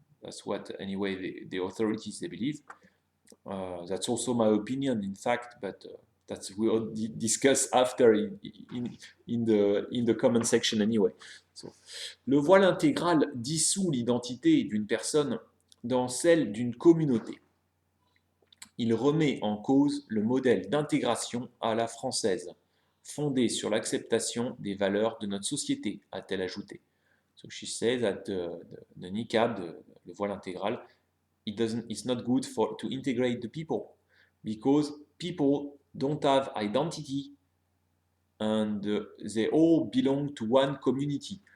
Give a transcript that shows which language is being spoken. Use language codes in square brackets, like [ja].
[en] That's what, anyway, the authorities, they believe. That's also my opinion, in fact, but that's we'll discuss after in the comment section anyway. [fr] So, le voile intégral dissout l'identité d'une personne dans celle d'une communauté. Il remet en cause le modèle d'intégration à la française, fondé sur l'acceptation des valeurs de notre société, a-t-elle ajouté. [en] So she says that the niqab, le voile intégral, it's not good to integrate the people, because people don't have identity and they all belong to one community.